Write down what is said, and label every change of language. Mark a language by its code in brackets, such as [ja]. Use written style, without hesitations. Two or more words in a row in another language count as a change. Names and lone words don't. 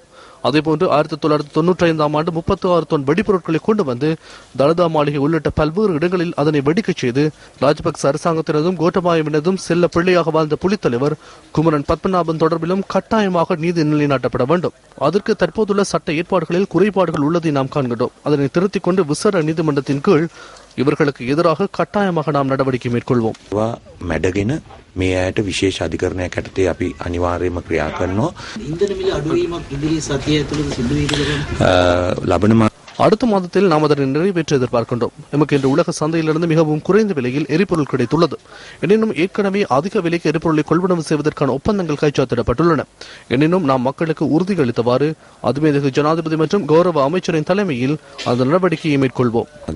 [ta] அதேபோன்று 1995 ஆண்டு 36 தொன் வெடிப்பொருட்களை கொண்டு வந்து தலதா மாளிகை உள்ளிட்ட பல்வேறு இடங்களில் அதனை வெடிக்கச் செய்து ராஜபக்ச அரசாங்கத்தினதும் கோட்டபாயவினதும் செல்ல பிள்ளையாக வாழ்ந்த புலித்தலைவர் குமரன் பத்மநாபன் தொடர்பிலும் கட்டாயமாக நீதி நிலைநாட்டப்பட வேண்டும். அதற்கு தற்போதுள்ள சட்ட ஏற்பாடுகளில் குறைபாடுகள் உள்ளதை நாம் காண்கிறோம். அதனை திருத்திக் கொண்டு விசாரணை நீதிமன்றத்தின் கீழ் இவர்களுக்கு எதிராக கட்டாயமாக நாம் நடவடிக்கை மேற்கொள்வோம். [si] මැඩගෙන මේ අයට විශේෂ අධිකරණයක් යටතේ අපි අනිවාර්යයෙන්ම ක්‍රියා කරනවා. ඉන්ධන මිල අඩුවීමක් ඉදිරි සතිය ඇතුළත සිදු වේද? ලබන [ta] அடுத்த மாதத்தில் நாம் அதனை நிறைவேற்ற எதிர்பார்க்கின்றோம். நமக்கு இன்று உலக சந்தையிலிருந்து மிகவும் குறைந்த விலையில் எரிபொருள் கிடைத்துள்ளது. எனினும் ஏற்கனவே அதிக விலைக்கு எரிபொருளை கொள்வனவு செய்வதற்கான ஒப்பந்தங்கள் கைச்சாத்திடப்பட்டுள்ளன. எனினும் நாம் மக்களுக்கு உறுதியளித்தவாறு அதுமேதகு ஜனாதிபதி மற்றும் கௌரவ அமைச்சரின் தலைமையில் அந்த நடவடிக்கையை மேற்கொள்வோம்.